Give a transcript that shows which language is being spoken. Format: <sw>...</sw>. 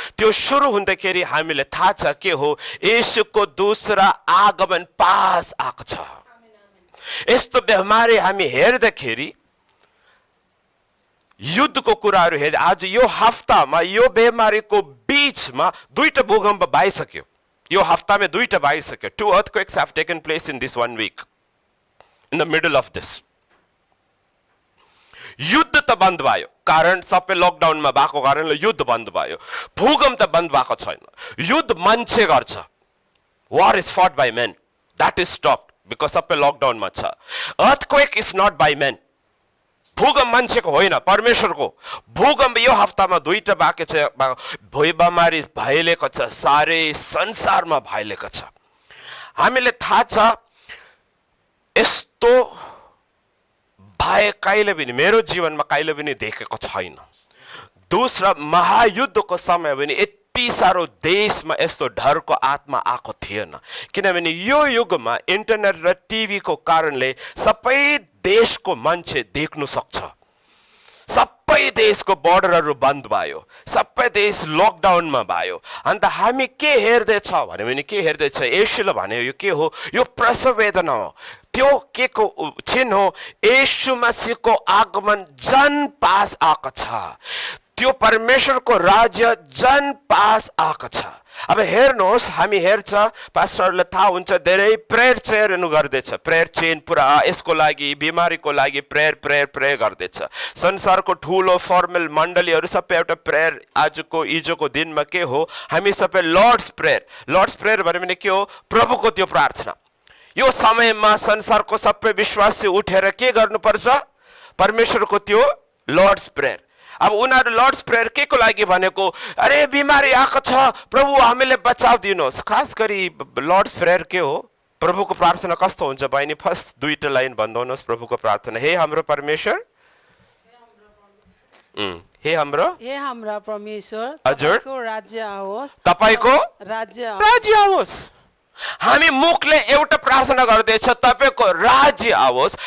<ne>त्यो सुरु हुँदाखेरि हामीले थाहा छ के हो, येशूको दोस्रो आगमन पास आएको छ। यस्तो बिमारी हामी हेर्दाखेरि, युद्धको कुराहरू हेर्दा, आज यो हप्तामा यो बिमारीको बीचमा 2टा भूकम्प भइसक्यो। यो हप्तामा 2टा भइसक्यो।</ne> <en>2 earthquakes have taken place in this 1 week, in the middle of this.</en> <ne>युद्ध त बन्द भयो, कारण सबै लकडाउनमा भएको कारणले युद्ध बन्द भयो। भूकम्प त बन्द भएको छैन। युद्ध मान्छे गर्छ।</ne> <en>War is fought by men. That is stopped because</en> <ne>सबै लकडाउनमा छ।</ne> <en>Earthquake is not by men.</en> <ne>भूकम्प मान्छेको होइन, परमेश्वरको। भूकम्प यो हप्तामा 2टा बाँकी छ। भुइँ बिमारी भइरहेको छ, सारै संसारमा भइरहेको छ। हामीले थाहा छ यस्तो भए कहिले पनि मेरो जीवनमा कहिले पनि देखेको छैन। दोस्रो महायुद्धको समय पनि यति साह्रो देशमा यस्तो डरको आत्मा आएको थिएन। किनभने यो युगमा इन्टरनेट र टिभीको कारणले सबै देशको मान्छे देख्नु सक्छ। सबै देशको बोर्डरहरू बन्द भयो, सबै देश लकडाउनमा भयो। अन्त हामी के हेर्दैछ भने के हेर्दैछ? येशूले भने यो के हो? यो प्रसव वेदना हो। त्यो के को चिन्ह हो? येशू मसीहको आगमन जन पास आएको छ। त्यो परमेश्वरको राज्य जन पास आएको छ। अब हेर्नुहोस्, हामी हेर्छ, पास्टरले थाहा हुन्छ, धेरै प्रेयर चेयरहरू गर्दैछ। प्रेयर चेन पुरा यसको लागि, बिमारीको लागि प्रेयर गर्दैछ। संसारको ठुलो फर्मल मण्डलीहरू सबै एउटा प्रेयर। आजको हिजोको दिनमा के हो? हामी सबै लर्ड्स प्रेयर भने के हो? प्रभुको त्यो प्रार्थना। यो समयमा संसारको सबै विश्वासी उठेर के गर्नुपर्छ? परमेश्वरको त्यो लर्ड्स प्रेयर। अब उनीहरू लर्ड्स प्रेयर के को लागि भनेको? अरे बिमारी आएको छ, प्रभु हामीले बचाउ दिनुहोस्। खास गरी लर्ड्स प्रेयर के हो? प्रभुको प्रार्थना कस्तो हुन्छ बहिनी? फर्स्ट 2टा लाइन भन्नुहोस् प्रभुको प्रार्थना। हे हाम्रो परमेश्वर, हे हाम्रा परमेश्वर, हजुर, तपाईँको राज्य आओस्, तपाईँको राज्य आओस्। हामी मुखले एउटा प्रार्थना गर्दैछ, तपाईको राज्य आओस्।</ne>